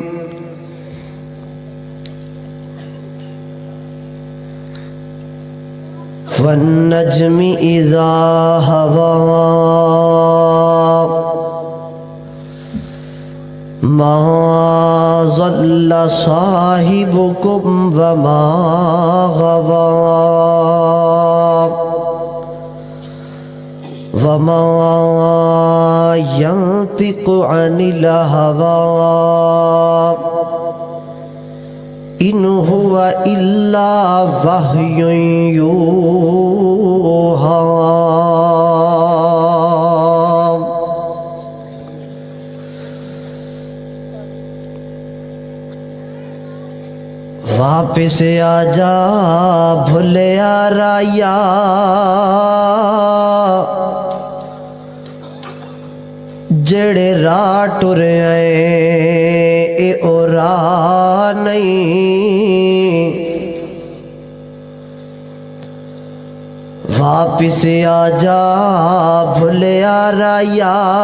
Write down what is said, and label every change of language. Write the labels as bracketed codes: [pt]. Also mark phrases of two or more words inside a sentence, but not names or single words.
[ar] والنجم اذا هوى ما ضل صاحبكم وما غوى وما ينطق عن الهوى إن هو إلا وحي يوحى۔ [pa] واپس آجا بھولیا رایا، جڑے راہ ٹرے اے او راہ نہیں، واپس آجا بھولیا رایا،